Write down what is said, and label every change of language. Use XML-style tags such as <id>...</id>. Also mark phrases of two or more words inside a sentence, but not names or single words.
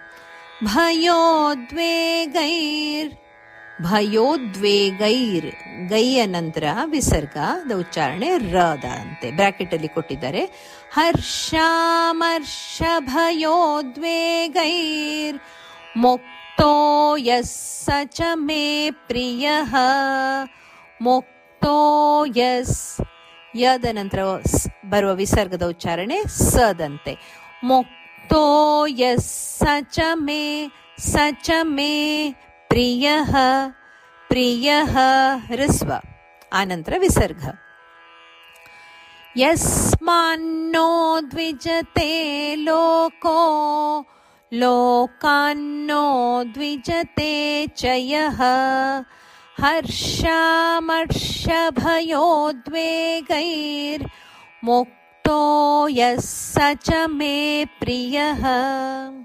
<sa>ಭಯೋದ್ವೇಗೈರ್.</sa> <kn>ಭಯೋದ್ವೇಗೈರ್ ಗೈಯ ನಂತರ ವಿಸರ್ಗದ ಉಚ್ಚಾರಣೆ ರದ ಅಂತೆ, ಬ್ರಾಕೆಟ್ ಅಲ್ಲಿ ಕೊಟ್ಟಿದ್ದಾರೆ.</kn> <sa>ಹರ್ಷಾಮರ್ಷಭಯೋದ್ವೇಗೈರ್ ಮುಕ್ತೋ ಯಸ್ಸ ಚ ಮೇ ಪ್ರಿಯಃ. ಮುಕ್ತೋ ಯಸ್</sa> <kn>ಯದ ನಂತರ ಬರುವ ವಿಸರ್ಗದ ಉಚ್ಚಾರಣೆ ಸದಂತೆ.</kn> <sa>ಮುಕ್ತೋ ಯಸ್ಸ ಚ ಮೇ ಸ ಚ ಮೇ ಪ್ರಿಯಃ.</sa> <kn>ಪ್ರಿಯಃ ಹ್ರಸ್ವ, ಆನಂತರ ವಿಸರ್ಗ.</kn> <sa>ಯಸ್ಮಾನ್ನೋ ದ್ವಿಜತೆ ಲೋಕೋ ಲೋಕಾನ್ನೋ ದ್ವಿಜತೆ ಚಯಃ. ಹರ್ಷಾಮರ್ಷಭಯೋದ್ವೇಗೈರ್ ಮುಕ್ತೋ ಯಸ್ಸ ಚ ಮೇ ಪ್ರಿಯಃ.</sa>